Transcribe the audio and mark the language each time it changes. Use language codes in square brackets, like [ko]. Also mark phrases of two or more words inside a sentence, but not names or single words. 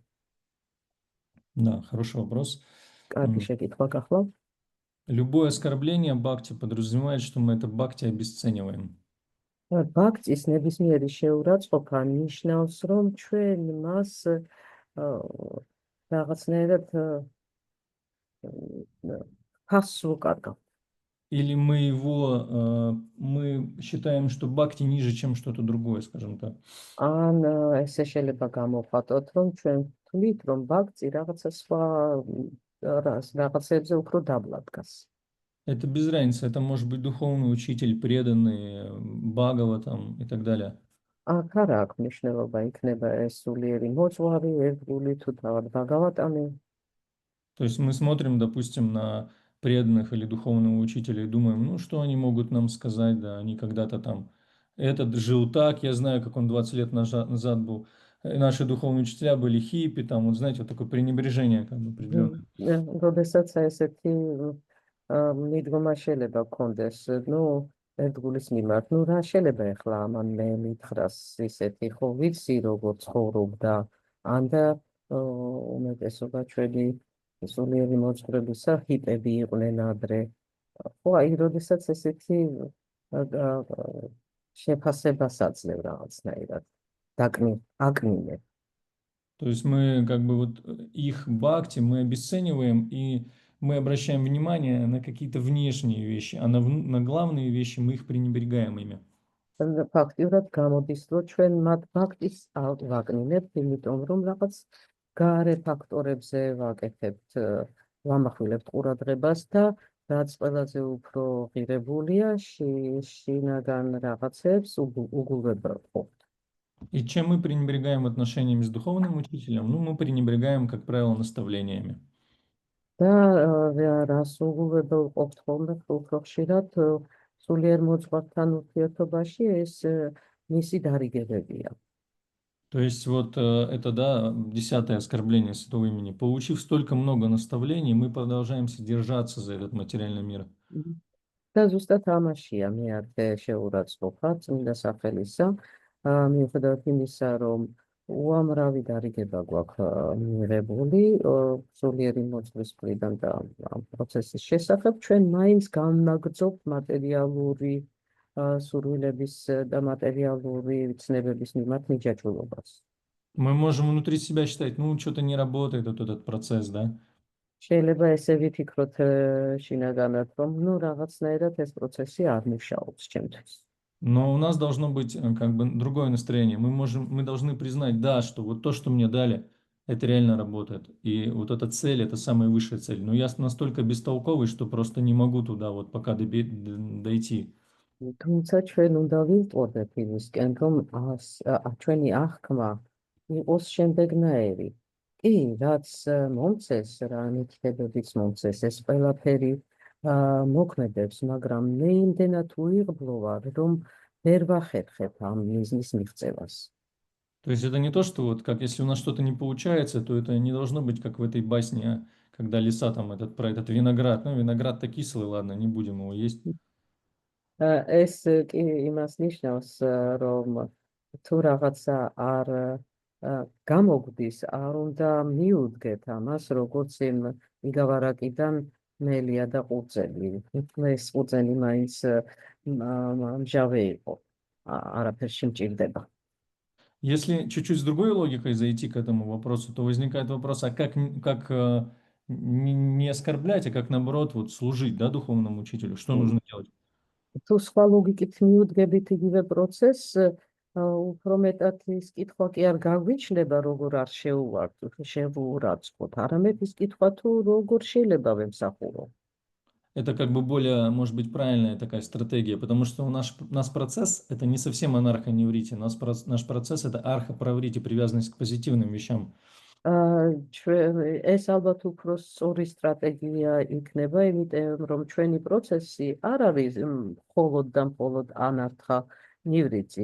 [ru] Да, хороший вопрос. [ka] კარგი შეკითხვა გახლავთ. [ru] Любое оскорбление бхакти подразумевает, что мы это бхакти обесцениваем. [ka] ბაქცის ნებისმიერი შეურაცხყოფა ნიშნავს, რომ ჩვენ მას რაღაცნაირად ფასს ვუკარგავთ. [ru] Или мы считаем, что бхакти ниже, чем что-то другое, скажем так. [ka] ან ესე შეიძლება გამოვხატოთ, რომ ჩვენ ვთვლით, რომ ბაქცი რაღაცა სხვა რაღაცებზე უფრო დაბლა დგას. [ru] Это без разницы, это может быть духовный учитель, преданный, Бхагава там и так далее. [ka] აქ არ აქვს მნიშვნელობა, იქნება ეს სულიერი მოძღვარი, ერთგული თუ თავად ბაგავატანი. [ru] То есть мы смотрим, допустим, на преданных или духовного учителя и думаем, ну что они могут нам сказать, да, они когда-то там, этот жил так, я знаю, как он 20 лет назад был, наши духовные учителя были хиппи, там, вот знаете, вот такое пренебрежение как бы определенное. [ka] როდესაც ესეთი მიდგომა შეიძლება გქონდეს, ნუ ერთგულის მიმართ, ნუ რა შეიძლება ახლა ამან მე მითხრას ისეთი, ხო ვიცი როგორ ცხოვრობდა, ან და უმეტესობა ჩვენი სულიერი მოძღვრებისა ჰიპები იყვნენ ადრე. ხო, აი, როდესაც ესეთი შეფასებას აძლევ რაღაცნაირად, აკნინებ. [ru] То есть мы как бы вот их бхакти мы обесцениваем, и мы обращаем внимание на какие-то внешние вещи, а на главные вещи мы их пренебрегаем ими. [ka] ფაქტიურად გამოდის, რომ ჩვენ მათ ფაქტის ვაკნინებთ, იმიტომ რომ რაღაც გარე ფაქტორებზე ვაკეთებთ, ვამახვილებთ ყურადღებას და რაც ყველაზე უფრო ღირებულია, შინაგან რაღაცებს უგულვებელყოფთ. [ru] И чем мы пренебрегаем отношениями с духовным учителем, ну, мы пренебрегаем, как правило, наставлениями. [ka] და რას უგულვებელყოფთ ხოლმე უფრო ხშირად სულიერ მოძღვართან ურთიერთობაში ეს მისი დარიგებებია. [ru] То есть вот это, да, 10-е оскорбление святого имени. Получив столько много наставлений, мы продолжаем держаться за этот материальный мир. [ka] და ზუსტად ამაშია მეათე შეურაცხყოფა წმინდა სახელისა, მიუხედავად იმისა, რომ უამრავი დარიგება გვაქვს მიღებული სულიერი მოძღვრის მხრიდან და ამ პროცესის შესახებ, ჩვენ მაინც განაგრძობთ მატერიალური სურვილების და მატერიალური ცნებების მიმართ მიჯაჭვულობას. [ru] Мы можем внутри себя считать, ну, что-то не работает вот этот процесс, да? [ka] შეიძლება ესე ვიფიქროთ შინაგანად, რომ ნუ რაღაცნაირად ეს პროცესი არ მუშაობს ჩემთვის. [ru] Но у нас должно быть как бы другое настроение. Мы должны признать, да, что вот то, что мне дали, это реально работает. И вот эта цель, это самая высшая цель. Но я настолько бестолковый, что просто не могу туда вот пока дойти. [ka] თუმცა ჩვენ უნდა ვიყოდეთ იმისკენ, რომ ჩვენი აღქმა იყოს შემდეგნაირი. კი, რაც მომწეს, რა ნიჩებებიც მომწეს, ეს ყველაფერი მოქმედებს, მაგრამ მე იმდენად უიღბლო ვარ, რომ ვერ ვახერხებ ამ მიზნის მიღწევას. [ru] То есть это не то, что вот как если у нас что-то не получается, то это не должно быть как в этой басне, когда лиса там про этот виноград. Ну, виноград-то кислый, ладно, не будем его есть. [ka] ეს კი იმას ნიშნავს, რომ თუ რაღაცა არ გამოგდის, არ უნდა მიუდგეთ ამას, როგორც იმ იგავარაკიდან მელია და ყურძენი. ეს ყურძენი მაინც მჟავე იყო, არაფერში მჭირდება. [ru] Если чуть-чуть с другой логикой зайти к этому вопросу, то возникает вопрос, а как не оскорблять, а как наоборот вот служить, да, духовному учителю? Что нужно делать? [ka] თუ სხვა ლოგიკით მიუდგებით იგივე პროცესს, უფრო მეტად ის კითხვა კი არ გაგვიჩნდება, როგორ არ შევურაცხყოფ, არამედ ის კითხვა თუ როგორ შეიძლება ვემსახურო. [ru] Это как бы более, может быть, правильная такая стратегия, потому что наш процесс – это не совсем анархоневрите, наш процесс – это архоправрите, привязанность к позитивным вещам. [ka] ეს ალბათ უფრო სწორი სტრატეგია იქნება, იმიტომ რომ ჩვენი პროცესი არ არის მხოლოდ და მხოლოდ ანარქა ნივრიცი.